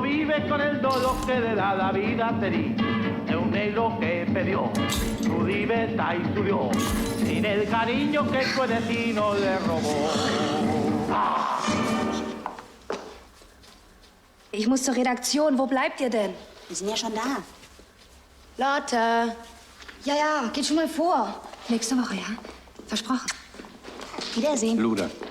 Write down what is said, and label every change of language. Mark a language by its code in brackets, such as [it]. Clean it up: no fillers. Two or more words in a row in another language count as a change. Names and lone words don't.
[es] vive con el dolor que le da la vida feliz de un negro que perdió su libertad y su Dios, sin el cariño que su destino le robó. [de] Ich muss zur Redaktion. Wo bleibt ihr denn? Wir sind ja schon da. Lotte. Ja, ja, geht schon mal vor. Nächste Woche, ja? Versprochen. Wiedersehen. Luder.